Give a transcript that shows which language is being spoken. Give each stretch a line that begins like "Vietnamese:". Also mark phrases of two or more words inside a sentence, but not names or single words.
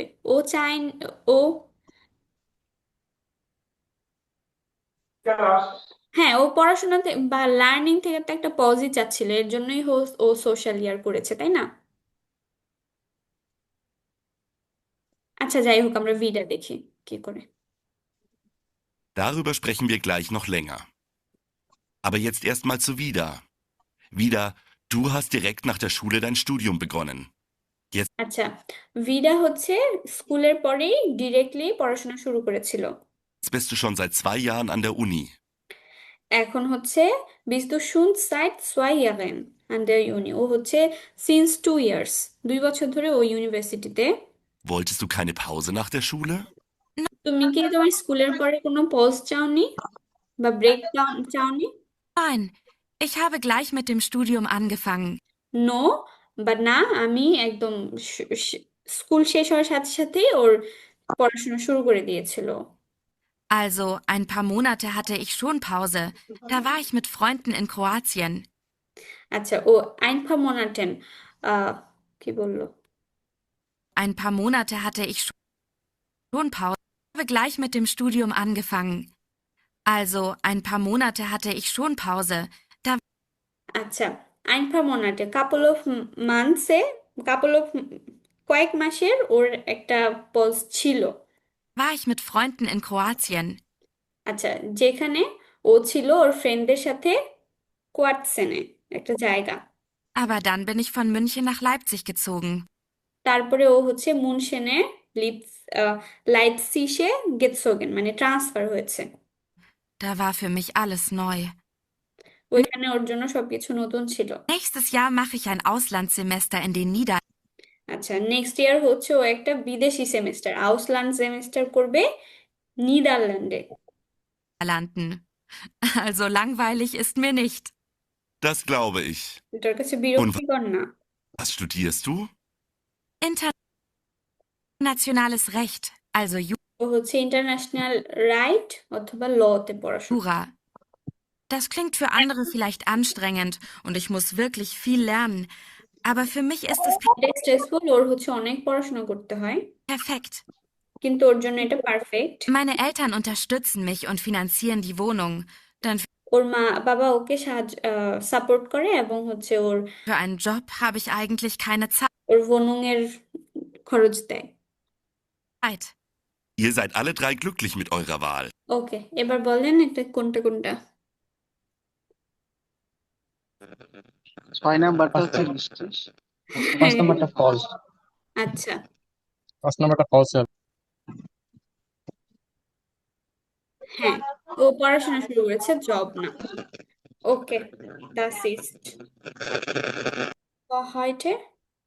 Bangla: ও চাই, ও হ্যাঁ, ও পড়াশোনা বা লার্নিং থেকে তো একটা পজিটিভ চাচ্ছিল, এর জন্যই ও
English: social year
Bangla: করেছে, তাই না? আচ্ছা, যাই হোক, আমরা ভিডা দেখি কি করে।
German: Darüber sprechen wir gleich noch länger. Aber jetzt erstmal zu Vida. Vida, du hast direkt nach der Schule dein Studium begonnen. Jetzt
Bangla: আচ্ছা, ভিডা হচ্ছে স্কুলের পরেই ডিরেক্টলি পড়াশোনা শুরু করেছিল।
German: bist du schon seit 2 Jahren an der Uni.
Bangla: এখন হচ্ছে
German: bist du schon seit 2 Jahren an der Uni,
Bangla: ও হচ্ছে
English: since 2 years,
Bangla: 2 বছর ধরে ও ইউনিভার্সিটিতে।
German: Wolltest du keine Pause nach der Schule?
Bangla: তুমি কি তোমার স্কুলের পরে কোনো পজ চাওনি বা ব্রেক চাওনি?
German: Nein, ich habe gleich mit dem Studium angefangen.
Bangla: নো বা না, আমি একদম স্কুল শেষ হওয়ার সাথে সাথেই ওর পড়াশোনা শুরু করে দিয়েছিল।
German: Also, ein paar Monate hatte ich schon Pause. Da war ich mit Freunden in Kroatien.
Bangla: আচ্ছা, ও
German: ein paar Monaten
Bangla: কি বললো?
German: Ein paar Monate hatte ich schon Pause. Ich habe gleich mit dem Studium angefangen. Also, ein paar Monate hatte ich schon Pause. Da আচ্ছা, ein paar Monate,
English: couple of months
Bangla: এ,
English: couple of
Bangla: কয়েক মাসের ওর একটা পজ ছিল।
German: war ich mit Freunden in Kroatien.
Bangla: আচ্ছা, যেখানে ও ছিল ওর ফ্রেন্ডদের সাথে কোয়ার্টসেনে, একটা জায়গা।
German: Aber dann bin ich von München nach Leipzig gezogen.
Bangla: তারপরে ও হচ্ছে মুনশেনে লাইপসিশে গেটসোগেন মানে ট্রান্সফার হয়েছে।
German: Da war für mich alles neu.
Bangla: ওইখানে ওর জন্য সবকিছু নতুন ছিল।
German: Nächstes Jahr mache ich ein Auslandssemester in den
Bangla: আচ্ছা,
English: next year
Bangla: হচ্ছে ও একটা বিদেশি সেমিস্টার, আউসল্যান্ড সেমিস্টার করবে নিদারল্যান্ডে।
German: Niederlanden. Also langweilig ist mir nicht. Das glaube ich.
Bangla: এটার কাছে
German: Und
Bangla: বিরক্তিকর না।
German: was studierst du? Internationales Recht, also
Bangla: ও হচ্ছে
English: international right
Bangla: অথবা লতে পড়াশোনা।
German: Jura. Das klingt für andere vielleicht anstrengend und ich muss wirklich viel lernen. Aber für mich ist es
Bangla: এটা স্ট্রেসফুল, ওর হচ্ছে অনেক পড়াশোনা করতে হয়,
German: perfekt.
Bangla: কিন্তু ওর জন্য এটা পারফেক্ট।
German: Meine Eltern unterstützen mich und finanzieren die Wohnung. Denn
Bangla: ওর বাবা ওকে সাপোর্ট করে এবং হচ্ছে
German: für einen Job habe ich eigentlich keine
Bangla: ওর wohnung-এর খরচ দেয়।
German: Zeit. Ihr seid alle drei glücklich mit eurer Wahl.
Bangla: ওকে, এবার বলেন এটা কোনটা কোনটা। 6 নাম্বারটা হচ্ছে বৃষ্টি। 5 নাম্বারটা ফলস। আচ্ছা 5 নাম্বারটা ফলস। হ্যাঁ, ও পড়াশোনা শুরু করেছে, জব না। ওকে,
German: das ist heute